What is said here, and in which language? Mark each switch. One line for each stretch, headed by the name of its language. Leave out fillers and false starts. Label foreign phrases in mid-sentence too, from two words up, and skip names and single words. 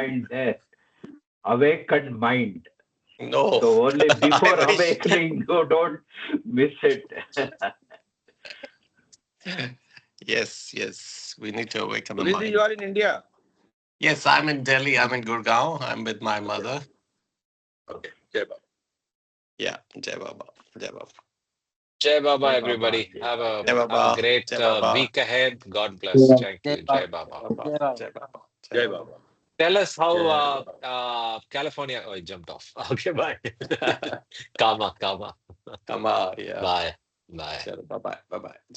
English: point there. Awakened mind. No. So only before I wish. awakening, you don't miss it. Yes, yes. We need to awaken the Sunilji, you mind. are in India. Yes, I'm in Delhi. I'm in Gurgaon. I'm with my mother. Okay.
Hindi: Jai Baba.
English: Yeah.
Hindi: Jai Baba. Jai Baba. Jai Baba, Jai Baba,
English: everybody.
Hindi: Jai
English: Have
Hindi: Baba.
English: a
Hindi: Jai Baba.
English: great
Hindi: Jai Baba.
English: week ahead. God bless. Thank
Hindi: Jai
English: you. Jai
Hindi: Baba. Baba. Baba. Jai Baba. Jai Baba. Jai Baba. Baba.
English: Tell us how
Hindi: Jai
English: California. Oh, it jumped off. Okay, bye. Kama, Kama. Come on. Yeah. Bye. Bye. Bye bye. Bye bye.